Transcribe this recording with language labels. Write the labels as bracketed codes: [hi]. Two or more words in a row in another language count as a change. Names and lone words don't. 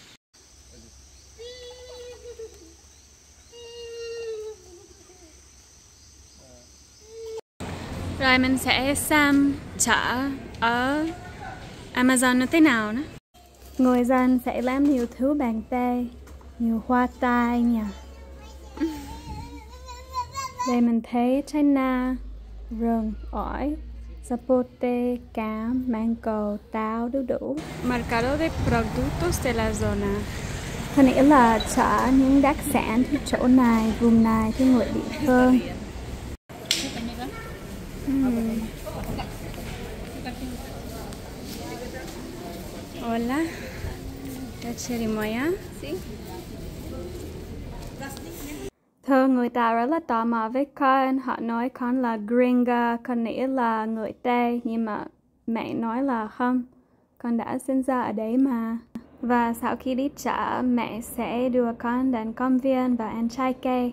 [vi] Rồi mình sẽ xem chợ ở Amazon như thế nào nữa. Người dân sẽ làm nhiều thứ bằng tay, nhiều hoa tai nha. Đây mình thấy trái na, rừng, ổi, zapote, cam, mango, táo, đu đủ. [es] Mercado de productos de la zona. [vi] Có nghĩa là chợ những đặc sản từ chỗ này, vùng này, từ người địa phương. [es] Hola, ¿la chirimoya? Sí. [vi] Thường người ta rất là tò mò với con, họ nói con là gringa, con nghĩa là người Tây, nhưng mà mẹ nói là không, con đã sinh ra ở đấy mà. Và sau khi đi chợ, mẹ sẽ đưa con đến công viên và ăn trái cây.